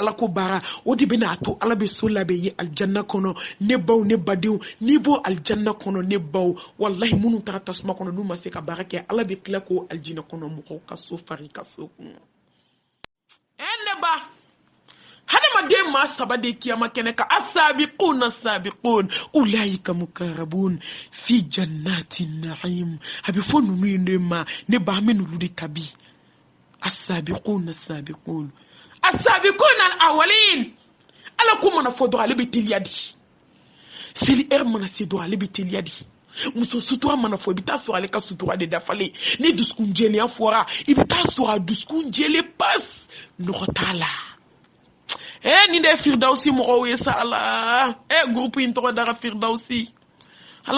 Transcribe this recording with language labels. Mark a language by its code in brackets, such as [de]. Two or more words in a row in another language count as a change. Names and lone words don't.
[bm] ala ko baara o de bɛna to ala bɛ so labɛn ye aljanna kɔnɔ ne baw ne badenw n'i bɔ aljanna kɔnɔ ne baw wallahi minnu taara tasuma kɔnɔ n'u ma se ka baara kɛ ala bɛ tila k'o aljinɛ kɔnɔ mɔgɔw ka so fari ka so kun ne ba hadamaden maa 7 de kiyama kɛnɛ ka [ar] السابقون أولئك المقربون في جنات النعيم [bm] a bɛ fɔ ninnu ye ne ma ne ba min olu de tabi asabiqun al-awwalin ala ko mana fɔ dɔrɔn ale bɛ teliya di seli mana se dɔrɔn ale bɛ teliya di muso sutura mana fɔ i bɛ taa sɔrɔ ale ka sutura de dafalen ni dusukun jɛlenya fɔra i bɛ taa sɔrɔ a dusukun jɛlen pas nɔgɔ t'a la ni de Firdausi mɔgɔw ye sa ala groupe in tɔgɔ dara Firdausi ala